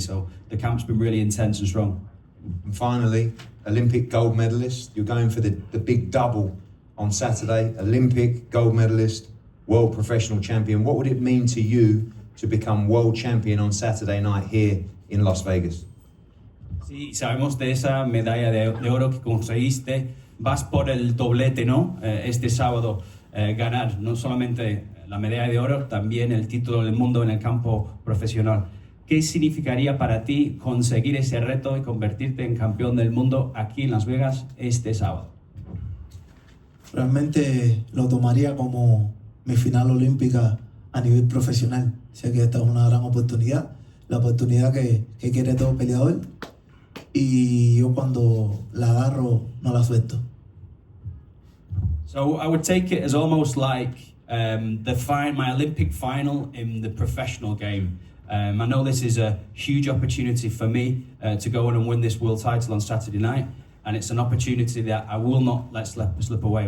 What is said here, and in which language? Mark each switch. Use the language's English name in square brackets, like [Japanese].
[English] So the camp's been really intense and strong. And finally, Olympic gold medalist. You're going for the big double on Saturday. Olympic gold medalist, world professional champion. What would it mean to you to become world champion on Saturday night here in Las Vegas? [Spanish] Sí, sabemos de esa medalla de oro que conseguiste. Vas por el doblete, ¿no? Este sábado ganar no solamente la medalla de oro, también el título del mundo en el campo profesional. ¿Qué significaría para ti conseguir ese reto y convertirte en campeón del mundo aquí en Las Vegas este sábado? Realmente lo tomaría como mi final olímpica a nivel profesional. Sé que esta es una gran oportunidad, la oportunidad que quiere todo peleador, y yo cuando la agarro no la suelto. [English] So I would take it as almost like my Olympic final in the professional game. I know this is a huge opportunity for me to go on and win this world title on Saturday night, and it's an opportunity that I will not let slip away.